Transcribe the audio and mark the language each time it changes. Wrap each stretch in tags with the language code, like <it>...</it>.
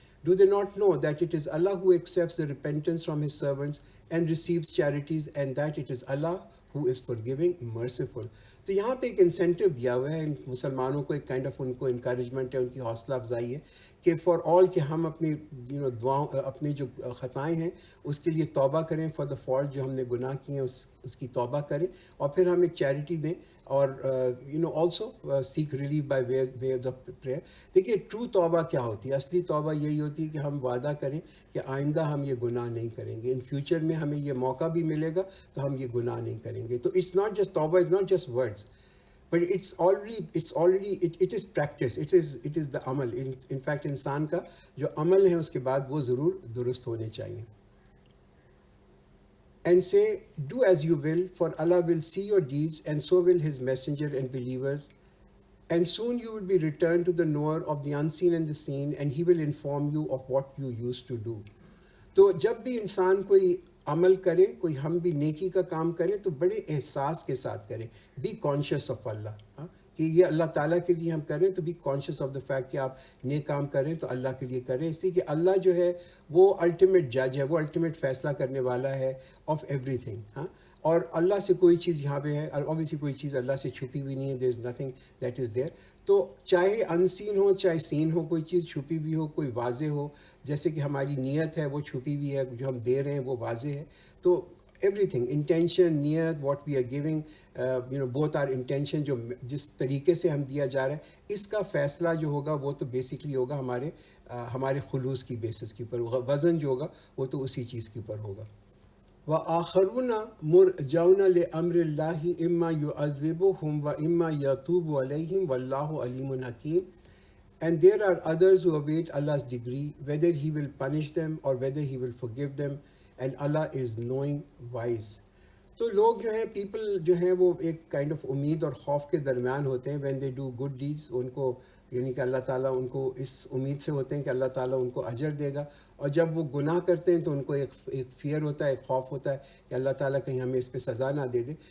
<en>Do they not know that it is Allah who accepts the repentance from his servants and receives charities, and that it is Allah who is forgiving, merciful.</en> <ur>تو یہاں پہ ایک incentive دیا ہوا ہے ان مسلمانوں کو، ایک کائنڈ آف ان کو انکریجمنٹ ہے، ان کی حوصلہ افزائی ہے کہ فار آل کہ ہم اپنی دعاؤں، اپنی جو خطائیں ہیں اس کے لیے توبہ کریں، فار دا فالٹ جو ہم نے گناہ کیے ہیں اس کی توبہ کریں، اور پھر ہم ایک چیریٹی دیں، اور</ur> <en>Also seek relief by ways of prayer.</en> <ur>دیکھیے ٹرو توبہ کیا ہوتی ہے؟ اصلی توبہ یہی ہوتی ہے کہ ہم وعدہ کریں کہ آئندہ ہم یہ گناہ نہیں کریں گے، ان فیوچر میں ہمیں یہ موقع بھی ملے گا تو ہم یہ گناہ نہیں کریں گے.</ur> <en>تو it's not just توبہ، is not just words, but it's already it is practice, it is the عمل.</en> <ur>ان فیکٹ انسان کا جو عمل ہے اس کے بعد وہ ضرور درست ہونے چاہیے.</ur> <en>And say, do as you will, for Allah will see your deeds, and so will his messenger and believers. And soon you will be returned to the knower of the unseen and the seen, and he will inform you of what you used to do.</en> <ur>تو جب بھی انسان کوئی عمل کرے، کوئی ہم بھی نیکی کا کام کریں تو بڑے احساس کے ساتھ کریں. بی کانشیس آف اللہ، کہ یہ اللہ تعالیٰ کے لیے ہم کریں تو be conscious of the fact کہ آپ نیک کام کریں تو اللہ کے لیے کریں، اس لیے کہ اللہ جو ہے وہ الٹیمیٹ جج ہے، وہ الٹیمیٹ فیصلہ کرنے والا ہے آف ایوری تھنگ. اور اللہ سے کوئی چیز یہاں پہ ہے، اوبیسلی کوئی چیز اللہ سے چھپی ہوئی نہیں ہے،</ur> <en>There is nothing that is there.</en> <ur>تو چاہے ان سین ہو چاہے سین ہو، کوئی چیز چھپی ہوئی ہو، کوئی واضح ہو، جیسے کہ ہماری نیت ہے وہ چھپی ہوئی ہے، جو ہم دے رہے ہیں وہ واضح ہے. تو ایوری تھنگ، انٹینشن، نیت،</ur> <en>what we are giving,</en> <ur>both are intention, جو جس طریقے سے ہم دیا جا رہا ہے، اس کا فیصلہ جو ہوگا وہ تو بیسکلی ہوگا ہمارے خلوص کی بیسس کے اوپر. وزن جو ہوگا وہ تو اسی چیز کے اوپر ہوگا.</ur> <ar>وآخرون مرجون لامر اللہ اما یعذبہم و اما یتوب علیہم واللہ علیم حکیم.</ar> <en>And there are others who await Allah's degree, whether he will punish them or whether he will forgive them, and Allah is knowing, wise.</en> <ur>تو لوگ جو ہیں، پیپل جو ہیں، وہ ایک کائنڈ آف امید اور خوف کے درمیان ہوتے ہیں.</ur> <en>when they do good deeds،</en> <ur>ان کو یعنی کہ اللہ تعالیٰ ان کو اس امید سے ہوتے ہیں کہ اللہ تعالیٰ ان کو اجر دے گا، اور جب وہ گناہ کرتے ہیں تو ان کو ایک فیئر ہوتا ہے، ایک خوف ہوتا ہے کہ اللہ تعالیٰ کہیں ہمیں اس پہ سزا نہ دے دے.</ur>